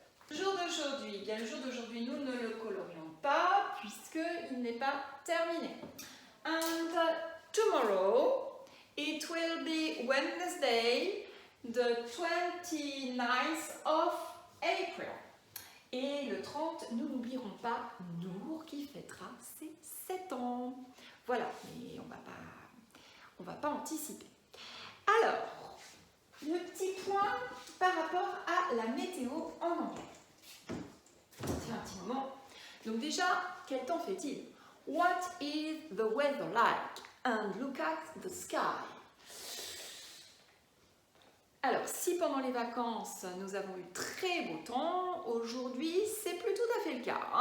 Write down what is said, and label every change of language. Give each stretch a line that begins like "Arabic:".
French: Le jour d'aujourd'hui, le jour d'aujourd'hui, nous ne le colorions pas puisqu'il n'est pas terminé.
English: And tomorrow, it will be Wednesday, the 29th of April.
French: Et le 30, nous n'oublierons pas Nour qui fêtera ses 7 ans. Voilà, mais on va pas anticiper. Alors, le petit point par rapport à la météo en anglais. C'est un petit moment. Donc déjà, quel temps fait-il?
English: What is the weather like? And look at the sky.
French: Alors, si pendant les vacances, nous avons eu très beau temps, aujourd'hui, c'est plus tout à fait le cas.